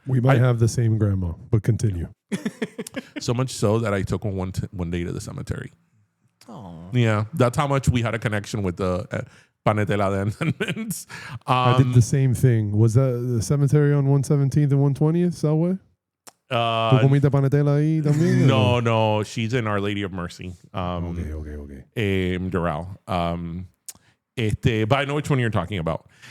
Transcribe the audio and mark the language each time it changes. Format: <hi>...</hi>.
<en>We might have the same grandma, but continue. So much so that I took one day to the cemetery. Oh, yeah, that's how much we had a connection with the panetela de Entenmann's. I did the same thing. Was that the cemetery on 117th and 120th Subway?</en> <es>¿Tú comiste panetela ahí también?</es> <en>No, she's in Our Lady of Mercy. Okay. Doral. But I know which one you're talking about.</en>